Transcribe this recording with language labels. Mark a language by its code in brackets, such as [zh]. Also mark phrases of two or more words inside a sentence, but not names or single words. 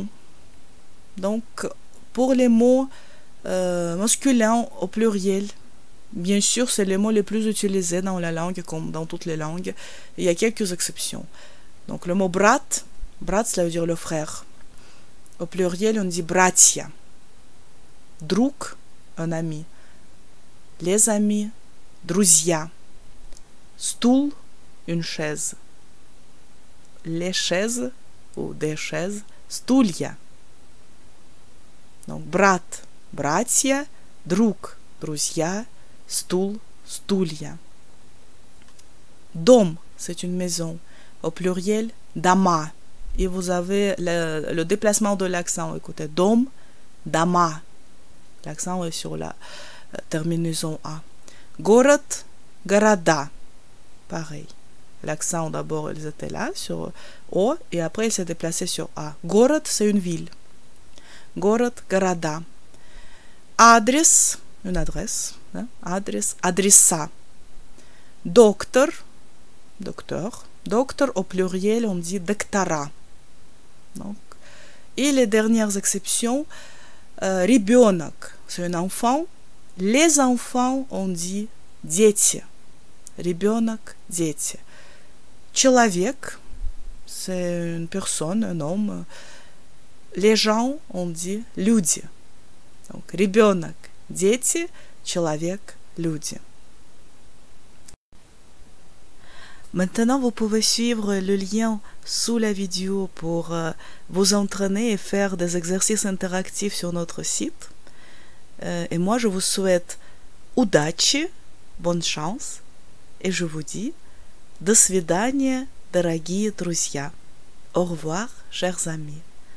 [fr] Donc, pour les mots masculins au pluriel, bien sûr, c'est les mots les plus utilisés dans la langue, comme dans toutes les langues. Il y a quelques exceptions. Donc, le mot [ru] брат, брат, [fr] cela veut dire le frère. Au pluriel, on dit [ru] братья. Друг, [fr] un ami. Les amis, [ru] друзья. Стул, [fr] une chaise. Les chaises, ou des chaises, [ru] стулья. Donc, брат, братья, друг, друзья, стул, стулья. Дом, [fr] c'est une maison. Au pluriel, дома. Et vous avez le déplacement de l'accent. Écoutez, [ru] дом, дома. [fr] L'accent est sur la terminaison A. [ru] Город, города. [fr] Pareil. L'accent d'abord, ils étaient là, sur O, et après, il s'est déplacé sur A. Город, c'est une ville. [ru] Город, города. Адрес, [fr] une adresse. Hein? [ru] Адрес, адреса. Доктор, [fr] docteur. Docteur, au pluriel, on dit доктора. Donc, et les dernières exceptions, ребенок, c'est un enfant. Les enfants, on dit дети. [ru] Ребенок, дети. Человек, [fr] c'est une personne, un homme. Les gens, on dit люди. [ru] Donc, ребенок, дети, человек, люди. [fr] Maintenant, vous pouvez suivre le lien sous la vidéo pour vous entraîner et faire des exercices interactifs sur notre site. Et moi, je vous souhaite удачи, bonne chance, et je vous dis [ru] до свидания, дорогие друзья. [fr] Au revoir, chers amis.